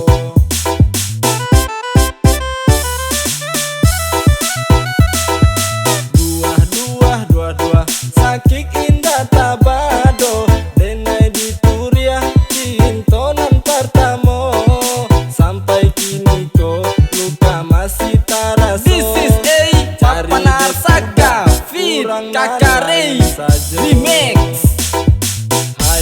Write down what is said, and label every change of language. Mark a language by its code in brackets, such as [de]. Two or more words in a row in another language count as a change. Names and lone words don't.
[min] Dua sakik indah tabado, denai dituria cintonan pertamo, sampai kini ko luka masih taraso. [en] This is a Papanar Saga Fit Kakare Remix. Hai